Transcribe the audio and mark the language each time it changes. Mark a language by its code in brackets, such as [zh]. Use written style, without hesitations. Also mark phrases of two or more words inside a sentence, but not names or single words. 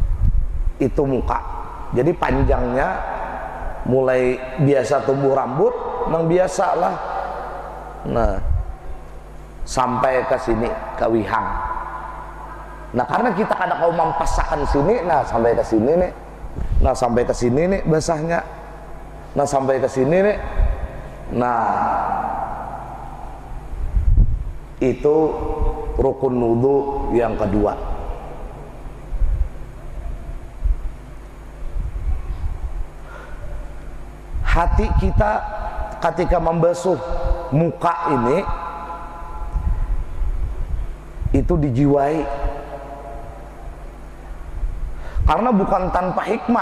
[id] Itu muka. Jadi panjangnya mulai biasa tumbuh rambut nang biasa lah. Nah, sampai ke sini ke Wihang. Nah, karena kita kada kau mampasakan sini, nah sampai ke sini nih. Nah, sampai ke sini nih basahnya. Nah, sampai ke sini nih. Nah, itu rukun wudu yang kedua. Hati kita ketika membasuh muka ini itu dijiwai, karena bukan tanpa hikmah.